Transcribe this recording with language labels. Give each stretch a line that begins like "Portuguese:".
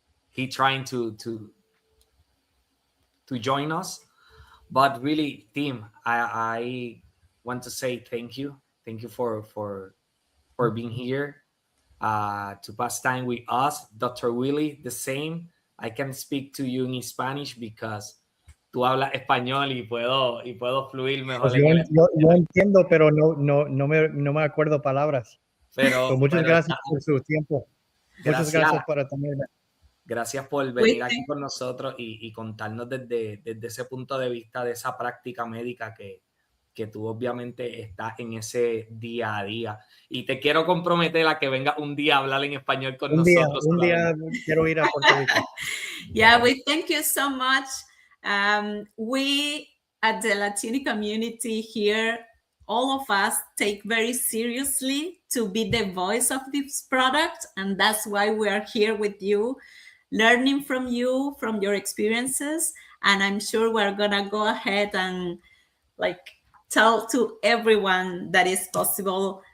English: He trying to join us, but really, team, I want to say thank you for being here, to pass time with us. Dr. Willie, the same. I can speak to you in Spanish because
Spanish: tú hablas español y puedo fluir mejor Pues en el yo entiendo, pero no me acuerdo palabras. Pero Muchas gracias por su tiempo. Muchas gracias por tenerme. Gracias por venir aquí con nosotros y contarnos desde ese punto de vista de esa práctica médica que tú obviamente estás en ese día a día. Y te quiero comprometer a que venga un día a hablar en español con nosotros. Un día quiero ir a Puerto Rico.
English: Yeah, we thank you so much. We at the Latino community here, all of us take very seriously to be the voice of this product, and that's why we are here with you, learning from you, from your experiences, and I'm sure we're gonna go ahead and tell to everyone that is possible.